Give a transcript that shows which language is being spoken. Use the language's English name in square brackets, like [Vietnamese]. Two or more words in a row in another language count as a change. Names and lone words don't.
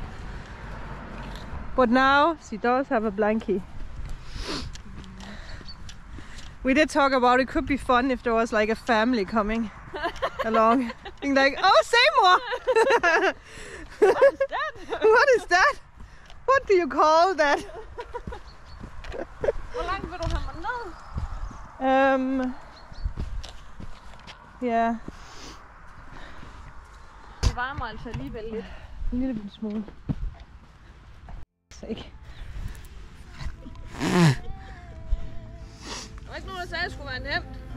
[English] But now she does have a blankie. We did talk about it could be fun if there was like a family coming along. Being like, oh, Seymour! What is that? What is that? What do you call that? [Danish] Hvor langt vil du have mig ned? Ja. Det varmer altså alligevel lidt. En lille smule. Ikke. Der var ikke nogen, der sagde, at det skulle være nemt.